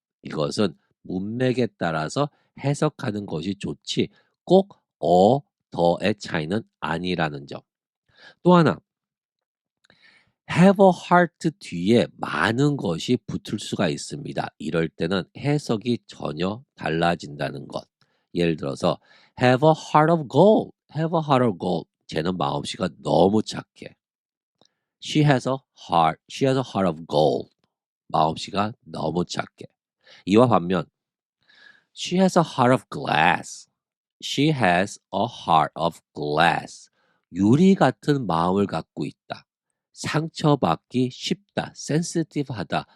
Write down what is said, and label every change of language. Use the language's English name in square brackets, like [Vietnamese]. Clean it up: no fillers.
[Korean] 이것은 문맥에 따라서 해석하는 것이 좋지 꼭 더의 차이는 아니라는 점. 또 하나, have a heart 뒤에 많은 것이 붙을 수가 있습니다. 이럴 때는 해석이 전혀 달라진다는 것. 예를 들어서 [English] have a heart of gold, have a heart of gold. [Korean] 쟤는 마음씨가 너무 착해. [English] she has a heart of gold. [Korean] 마음씨가 너무 착해. 이와 반면 [English] she has a heart of glass. she has a heart of glass. [Korean] 유리 같은 마음을 갖고 있다. 상처받기 쉽다. sensitive하다.